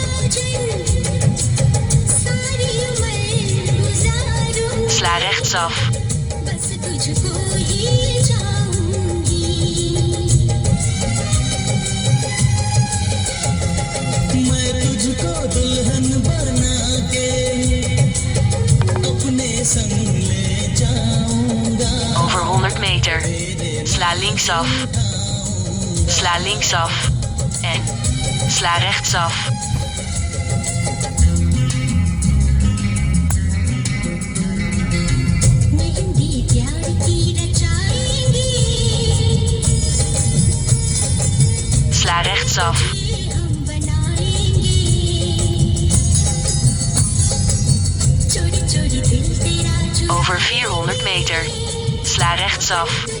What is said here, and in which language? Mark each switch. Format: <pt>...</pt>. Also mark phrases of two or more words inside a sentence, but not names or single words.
<nl>Sla rechtsaf.</nl> <hi>मैं तुझको दुल्हन बना के अपने संग ले जाऊंगा.</hi> <nl>Over 100 meter. Sla linksaf. Sla linksaf. En sla rechtsaf. Sla rechtsaf. Over 400 meter. Sla rechtsaf.</nl>